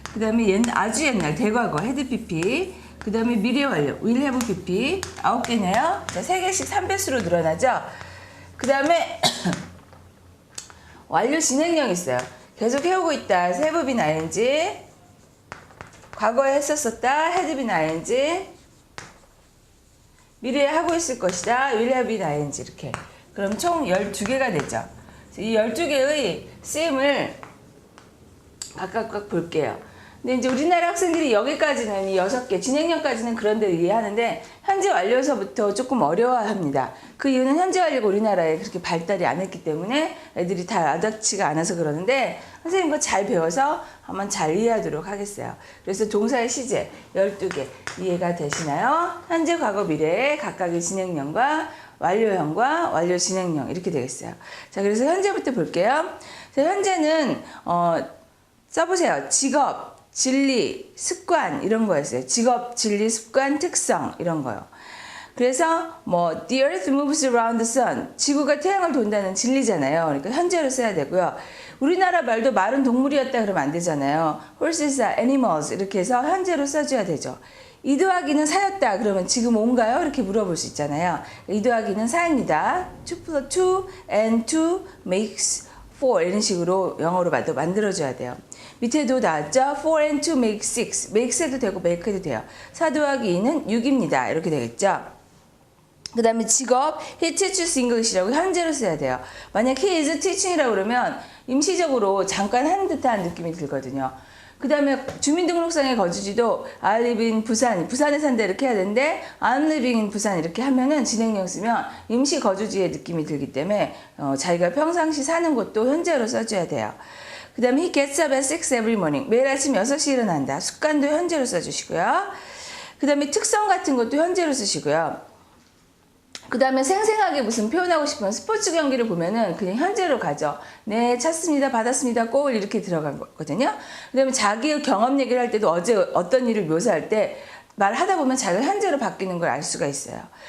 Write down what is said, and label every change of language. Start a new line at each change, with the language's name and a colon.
Korean: 그 다음에 아주 옛날, 대과거,
English: had pp.
Korean: 그 다음에 미래 완료,
English: will have pp.
Korean: 9개네요. 자, 3개씩 3배수로 늘어나죠. 그 다음에 완료 진행형 있어요. 계속 해오고 있다,
English: have been ing.
Korean: 과거에 했었었다,
English: had been ing.
Korean: 미래에 하고 있을 것이다,
English: will have been ing.
Korean: 이렇게. 그럼 총 12개가 되죠. 이 12개의 쓰임을 각각 볼게요. 근데 이제 우리나라 학생들이 여기까지는 이 6개, 진행형까지는 그런 데를 이해하는데 현재 완료서부터 조금 어려워합니다. 그 이유는 현재 완료가 우리나라에 그렇게 발달이 안 했기 때문에 애들이 다 와닿지가 않아서 그러는데 선생님 그거 잘 배워서 한번 잘 이해하도록 하겠어요. 그래서 동사의 시제 12개 이해가 되시나요? 현재, 과거, 미래의 각각의 진행형과 완료형과 완료 진행형 이렇게 되겠어요. 자, 그래서 현재부터 볼게요. 자, 현재는 써보세요. 직업, 진리, 습관 이런 거였어요. 직업, 진리, 습관, 특성 이런 거요. 그래서
English: The earth moves around the sun.
Korean: 지구가 태양을 돈다는 진리잖아요. 그러니까 현재로 써야 되고요. 우리나라 말도 말은 동물이었다 그러면 안 되잖아요.
English: Horses are animals
Korean: 이렇게 해서 현재로 써줘야 되죠. 이 더하기는 사였다 그러면 지금 온가요? 이렇게 물어볼 수 있잖아요. 이 더하기는 사입니다.
English: 2 plus 2 and 2 makes 4
Korean: 이런 식으로 영어로 만들어줘야 돼요. 밑에도 나왔죠?
English: 4 and 2 make 6.
Korean: makes 해도 되고 make 해도 돼요. 4 더하기 2는 6입니다. 이렇게 되겠죠? 그 다음에 직업,
English: he teaches English
Korean: 라고 현재로 써야 돼요. 만약
English: he is teaching
Korean: 이라고 그러면 임시적으로 잠깐 하는 듯한 느낌이 들거든요. 그 다음에 주민등록상의 거주지도
English: I live in
Korean: 부산, 부산에 산다 이렇게 해야 되는데
English: I'm living in
Korean: 부산 이렇게 하면은 진행형 쓰면 임시 거주지의 느낌이 들기 때문에 자기가 평상시 사는 곳도 현재로 써줘야 돼요.
English: 그 다음에 he gets up at 6 every morning.
Korean: 매일 아침 6시에 일어난다. 습관도 현재로 써주시고요. 그 다음에 특성 같은 것도 현재로 쓰시고요. 그 다음에 생생하게 무슨 표현하고 싶으면 스포츠 경기를 보면은 그냥 현재로 가죠. 네, 찼습니다, 받았습니다, 골 이렇게 들어가거든요. 그 다음에 자기 경험 얘기를 할 때도 어제 어떤 일을 묘사할 때 말하다 보면 자기가 현재로 바뀌는 걸 알 수가 있어요.